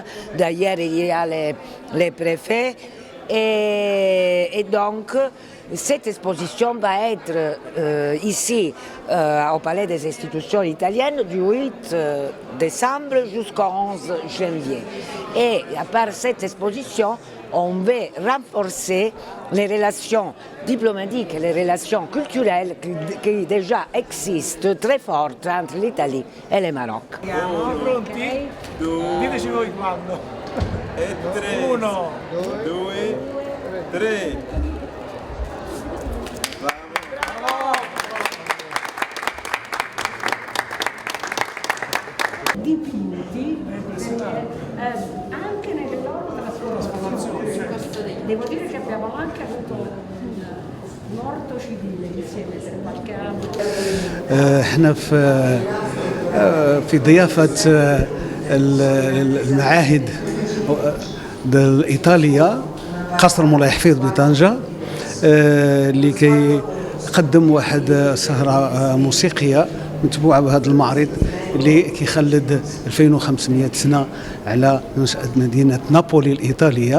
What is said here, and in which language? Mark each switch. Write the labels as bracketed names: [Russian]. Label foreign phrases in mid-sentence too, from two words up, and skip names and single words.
[French] D'ailleurs, il y a les préfets. Et donc, cette exposition va être ici au Palais des Institutions italiennes du 8 décembre jusqu'au 11 janvier. Et à part cette exposition, on veut renforcer les relations diplomatiques et les relations culturelles qui déjà existent très fortes entre l'Italie et le Maroc. [Italian] Siamo pronti? Diteci voi quando. E 3, 1, 2, 3. Dipinti anche nelle loro trasformazioni. Devo dire che abbiamo anche avuto un morto civile insieme per qualche anno. [Arabic] احنا في ضيافة المعاهد الإيطالية قصر مولاي حفيظ بطنجة لكي يقدم واحد سهرة موسيقية متبوعة بهذا المعرض اللي كيخلد 2500 سنة على نشأة مدينة نابولي الإيطالية.